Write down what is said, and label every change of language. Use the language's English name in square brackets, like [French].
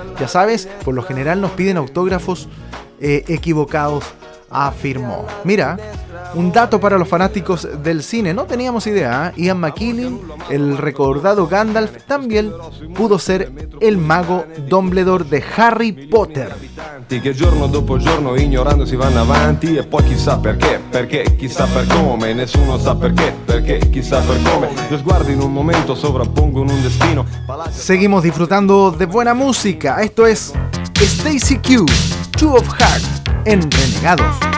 [Spanish] Ya sabes, por lo general nos piden autógrafos equivocados, afirmó. Mira, un dato para los fanáticos del cine. No teníamos idea, ¿eh? Ian McKellen, el recordado Gandalf, también pudo ser el mago Dumbledore de Harry Potter. [Italian] Que giorno dopo giorno ignorando si van avanti e poi chissà perché, perché, chissà per come, nessuno sa perché, perché, chissà per come. Lo sguardo in un momento sovrappongono un destino. [Spanish] Seguimos disfrutando de buena música. Esto es Stacy Q, Two of Hearts, en Renegados.